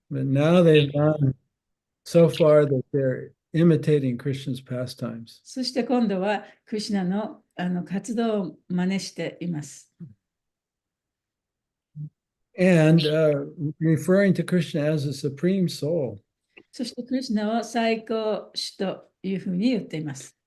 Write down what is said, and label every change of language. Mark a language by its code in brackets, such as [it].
[en] But now they've gone so far that they're imitating Krishna's pastimes. [ja] そして今度はクリシュナの活動を真似しています。 [en] And referring to Krishna as a supreme soul. [ja] そしてクリシュナを最高主というふうに言っています。